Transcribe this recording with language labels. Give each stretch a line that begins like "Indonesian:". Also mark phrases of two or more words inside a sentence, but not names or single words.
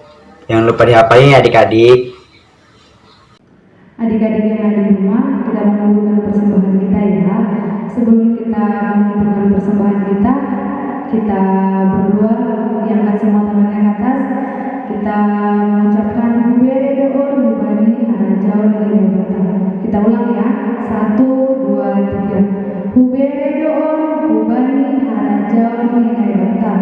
Indonesian: Jangan lupa dihafalin ya adik-adik. Adik-adik yang ada di rumah, kita mengumpulkan persembahan kita ya. Sebelum kita mengumpulkan persembahan kita berdoa, diangkat semua tangan ke atas. Kita mengucapkan
Batak Simalungun: Hubere doon Hubani Harajaon Lilebatan.
Indonesian: Kita ulang ya, 1, 2, 3.
Batak Simalungun: Hubere doon Hubani Harajaon Lilebatan.